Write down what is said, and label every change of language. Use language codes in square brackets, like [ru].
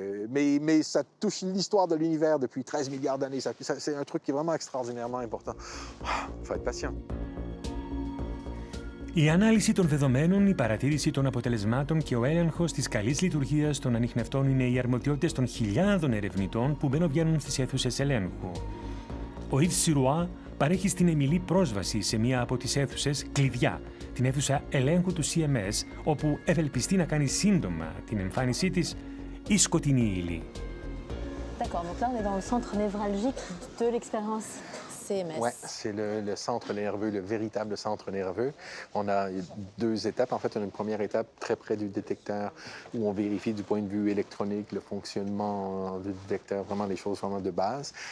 [fr] Mais ça touche l'histoire de l'univers depuis 13 milliards d'années. C'est un truc qui est vraiment extraordinairement important. Il faut être patient. [el] Η ανάλυση των δεδομένων, η παρατήρηση των αποτελεσμάτων και ο έλεγχος της καλής λειτουργίας των ανιχνευτών είναι οι αρμοδιότητες των χιλιάδων ερευνητών που μπαίνουν στις αίθουσες ελέγχου. Ο Yves Sirois παρέχει στην Εμιλή πρόσβαση σε μία από τις αίθουσες κλειδιά, την αίθουσα ελέγχου του CMS, όπου ευελπιστεί να κάνει σύντομα την εμφάνισή της η σκοτεινή ύλη. [fr] D'accord, donc là on est dans le centre névralgique de l'expérience CMS. Oui, c'est le centre nerveux, le véritable centre nerveux. On a 2 étapes. En fait, on a une première étape très près du détecteur où on vérifie du point de vue électronique le fonctionnement du détecteur, vraiment les choses vraiment de base.